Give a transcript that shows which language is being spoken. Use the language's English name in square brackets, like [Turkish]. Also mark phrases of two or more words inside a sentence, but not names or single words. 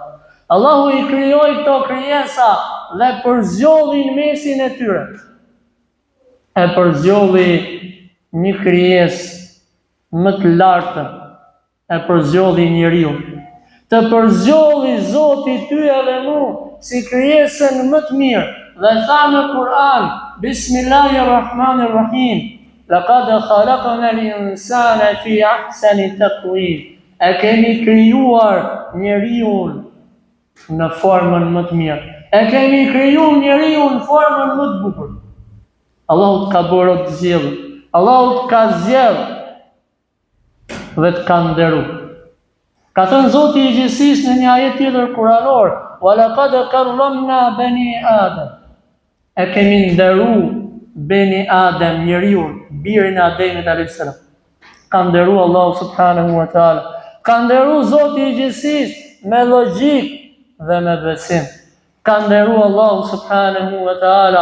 [Albanian] Allahu i krijoi këto krijesa dhe përzjodhi në mesin e tyre. E përzjodhi një krijesë më të lartë, e përzjodhi njeriu. Të përzjodhi Zoti ty edhe mu si krijesën më të mirë dhe tha në Kur'an, [Arabic] بسم الله الرحمن الرحيم لقد خلقنا الإنسان في أحسن تقويم. [Albanian] E kemi krijuar njeriu në formën më të mirë. E kemi krijuar njeriu në formën më të bukur. Allahu të ka bërë të zjedhë, Allahu të ka zjedhë dhe të ka nderu. Ka thënë Zoti i gjithësisë në një ajet tjetër kuranor, [Arabic] وَلَقَدْ كَرَّمْنَا بَنِي آدَمَ. [Albanian] E kemi nderu Beni Adem, njeriu, birin e Ademit a.s. Ka nderu Allahu [Arabic] سبحانه وتعالى. [Albanian] Ka nderu Zoti i gjithësisë me logjik dhe me besim. Ka nderu Allahu [Arabic] سبحانه وتعالى.